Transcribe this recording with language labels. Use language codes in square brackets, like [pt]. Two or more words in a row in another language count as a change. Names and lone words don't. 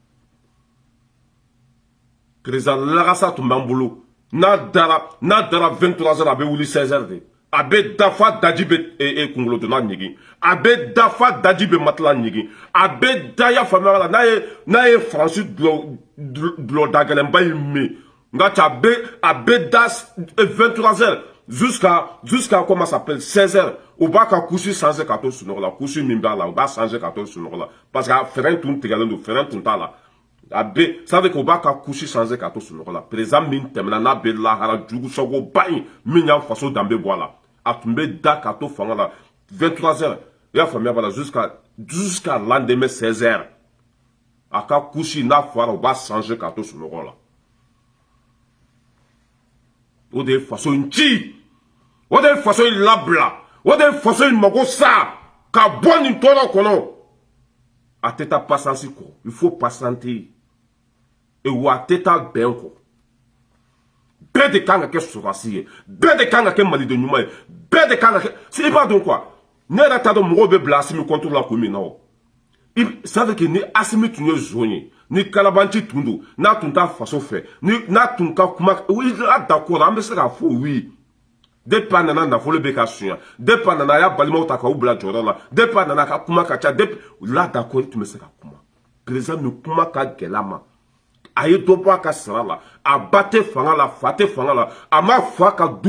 [bm] président Lagasa tun b'an bolo n'a dara 23h a bɛ wuli 16h de a bɛ dafa daji bɛ kunkolo donna ɲigin a bɛ dafa daji bɛ matela ɲigin a bɛ daya faamuya la n'a ye faransi dulɔ da gɛlɛnba in min nka a bɛ da 23h [fr] jusqu'à comment ça s'appelle [bm] 16h u b'a ka kusi changer ka to sunɔgɔ la kusi min b'a la u b'a changer ka to sunɔgɔ la [fr] parce que [bm] frein tun tigɛlen don frein tun t'a la a bɛ [fr] ça veut dire [bm] u b'a ka kusi changer ka to sunɔgɔ la président min tɛmɛna n'a bɛ lahara jugu sagoba in min y'an faso danbe bɔ a la a tun bɛ da ka to fanga la 23h i y'a faamuya b'a la [fr] jusqu'à lendemain [bm] 16h a ka kusi n'a fɔra u b'a changer ka to sunɔgɔ la o de ye faso in ci o de ye faso in labila o de ye faso in mago sa ka bɔ nin tɔɔrɔ kɔnɔ a tɛ taa patience kɔ [fr] il faut patienter [bm] wa a tɛ taa bɛn kɔ bɛɛ de kan ka kɛ sɔrɔdasi ye bɛɛ de kan ka kɛ maliden ɲuman ye bɛɛ de kan ka kɛ i b'a dɔn quoi ne yɛrɛ t'a dɔn mɔgɔw bɛ bila Asimi [fr] contre la [bm] kun min na o [fr] ça veut dire que [bm] ni Asimi tun ye zon ye ni kalabanci tun don n'a tun t'a faso fɛ n'a tun ka kuma [fr] oui d'accord [bm] an bɛ se k'a fɔ oui depuis a nana nafolo bɛ ka suɲa depuis a nana a y'a balimaw ta k'u bila jɔyɔrɔ la depuis a nana a ka kuma ka ca [fr] depuis là d'accord [bm] tun bɛ se ka kuma président min kuma ka gɛlɛ a ma a ye dɔ bɔ a ka sara la a ba tɛ fanga la fa tɛ fanga la a ma fa ka du